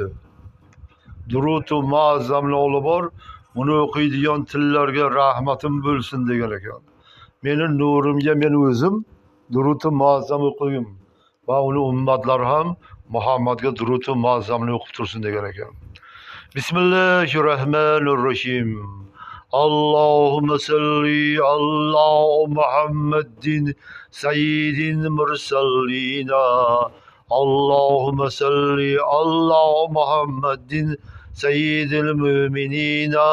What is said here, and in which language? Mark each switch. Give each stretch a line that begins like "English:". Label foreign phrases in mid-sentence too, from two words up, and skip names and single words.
Uzbek: Durutu muazzamni olib bor, uni o'qiydigan tillarga rahmatim bo'lsin degan ekan. Meni nurimga men o'zim durutu muazzam o'qiyim va uni ummatlar ham Muhammadga durutu muazzamni o'qib tursin degan ekan.
Arabic: بسم الله الرحمن الرحيم. اللهم صل على محمد سيد المرسلين. اللهم صل على محمد سيد المؤمنين.